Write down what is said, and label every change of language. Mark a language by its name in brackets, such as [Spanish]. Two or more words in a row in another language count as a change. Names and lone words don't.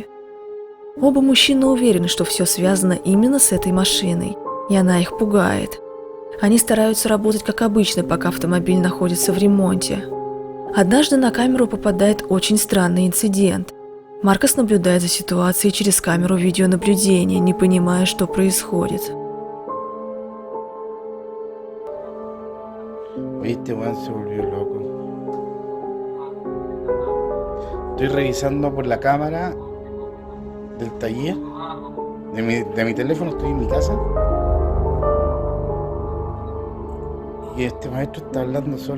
[Russian] Оба мужчины уверены, что все связано именно с этой машиной, и она их пугает. Они стараются работать как обычно, пока автомобиль находится в ремонте. Однажды на камеру попадает очень странный инцидент. Маркос наблюдает за ситуацией через камеру видеонаблюдения, не понимая, что происходит. [Spanish] Viste, weón, se volvió loco. Estoy revisando por la cámara del taller de mi teléfono, estoy en mi casa. Y este maestro está hablando solo.